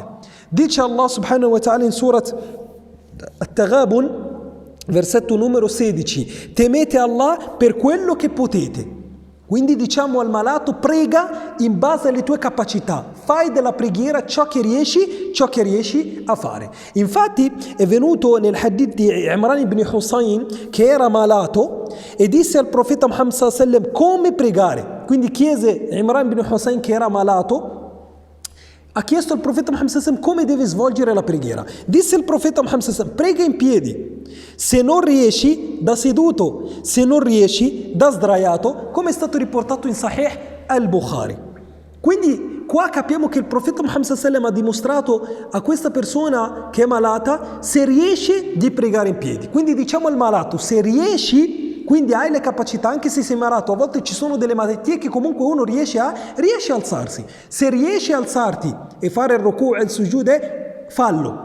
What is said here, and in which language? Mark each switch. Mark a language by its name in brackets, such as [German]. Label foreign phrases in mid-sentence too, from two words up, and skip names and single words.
[Italian] Dice Allah [Arabic] سبحانه وتعالى [Italian] in Surat At-Taghabun, versetto numero 16: temete Allah per quello che potete. Quindi diciamo al malato: prega in base alle tue capacità, fai della preghiera ciò che riesci a fare. Infatti è venuto nel hadith di Imran ibn Husayn, che era malato, e disse al profeta Muhammad [Arabic] صلى الله عليه وسلم [Italian] come pregare. Quindi chiese Imran ibn Husayn, che era malato, ha chiesto al profeta Muhammad [Arabic] صلى الله عليه وسلم [Italian] come deve svolgere la preghiera. Disse il profeta Muhammad [Arabic] صلى الله عليه وسلم: [Italian] prega in piedi, se non riesci da seduto, se non riesci da sdraiato, come è stato riportato in Sahih al-Bukhari. Quindi qua capiamo che il profeta Muhammad [Arabic] صلى الله عليه وسلم [Italian] ha dimostrato a questa persona che è malata se riesce di pregare in piedi. Quindi diciamo al malato: se riesci, quindi hai le capacità, anche se sei malato, a volte ci sono delle malattie che comunque uno riesce a alzarsi. Se riesci a alzarti e fare il ruku' e il sujud, fallo.